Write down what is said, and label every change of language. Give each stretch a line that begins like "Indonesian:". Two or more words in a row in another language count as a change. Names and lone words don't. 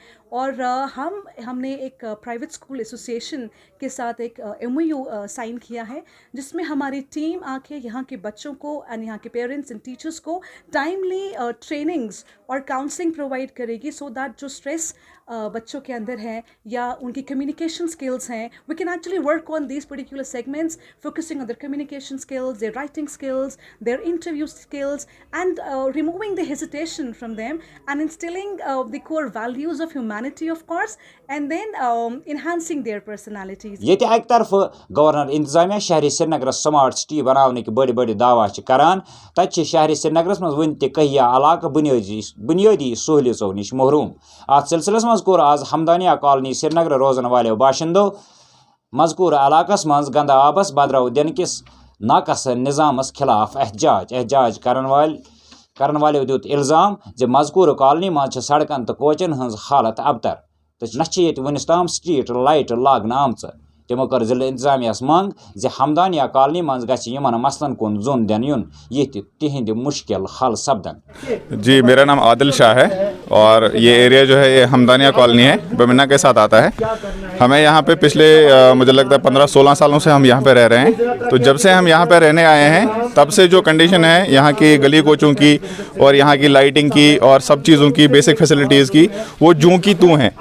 Hindi: और हमने एक
English: private school association
Hindi: के साथ एक MOU साइन किया है, जिसमें हमारी टीम आके यहाँ के बच्चों को एंड यहाँ के पेरेंट्स एंड टीचर्स को
English: timely trainings
Hindi: और काउंसलिंग प्रोवाइड करेगी,
English: so that
Hindi: जो स्ट्रेस बच्चों के अंदर है या उनकी
English: communication skills
Hindi: हैं,
English: we can actually work on these particular segments, focusing on their communication skills, their writing skills, their interview skills, and removing the hesitation from them and instilling the core values of humanity of course, and then enhancing their personalities.
Kashmiri: ये अक तरफ गवर्नर इंतजामिया शहरी श्रीनगर
English: smart city
Kashmiri: बनाने के बड़े बड़े दावा करान, तत शहरी श्रीनगर मज वन तहिया इलाका बुनियादी सहूलियों नश महरूम। अत सिलसिलस मज कोर आज हमदानिया कॉलोनी श्रीनगर रोजन वाले बाशिंदों मजकूर इलाकस मज गंदा आबस बदराव दिन किस नाकस निज़ामस खिलाफ एहजाज करन वाले दुत इल्ज़ाम जे मजकूर कॉलोनी मज सड़कन तो कोचन हज हालत अबतर, तो ये वनस ताम
English: street light
Kashmiri: लागन आमच। तमो कर जिला इंतजामियास मंग जे हमदानिया कॉलोनी मज गमन मसलन कुन जोन दिन युन ये तिहंद मुश्किल हल सपदन।
Hindi: जी, मेरा नाम आदिल शाह है और ये एरिया जो है ये हमदानिया कॉलोनी है, बमिना के साथ आता है। हमें यहाँ पे पिछले मुझे लगता है 15-16 सालों से हम यहाँ पे रह रहे हैं। तो जब से हम यहाँ पे रहने आए हैं तब से जो कंडीशन है यहाँ की गली कोचों की और यहाँ की लाइटिंग की और सब चीज़ों की
English: basic facilities
Hindi: की, वो जूं की तूं हैं।